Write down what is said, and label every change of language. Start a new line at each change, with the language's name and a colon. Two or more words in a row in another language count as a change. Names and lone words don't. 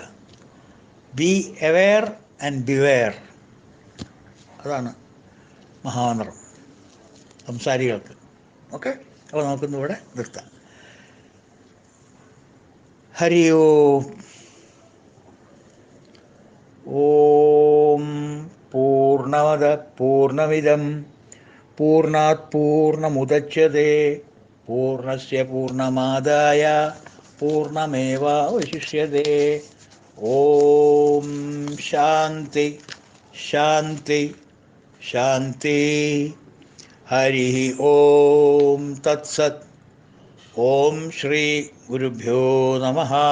English: be aware and beware.
Malayalam: അതാണ് മഹാമന്ത്രം സംസാരികൾക്ക്. ഓക്കെ, അപ്പോൾ നമുക്കിന്നിവിടെ നിർത്താം.
Sanskrit: ഹരി ഓം. ഓം പൂർണ്ണമദ പൂർണ്ണമിദം പൂർണ്ണാത് പൂർണ്ണമുദച്യതേ പൂർണ്ണസ്യ പൂർണ്ണമാദായ പൂർണ്ണമേവാവശിഷ്യതേ. ഓം ശാന്തി ശാന്തി ശാന്തി. ഹരി ഓം തത്സത്. ഓം ശ്രീ ഗുരുഭ്യോ നമഃ.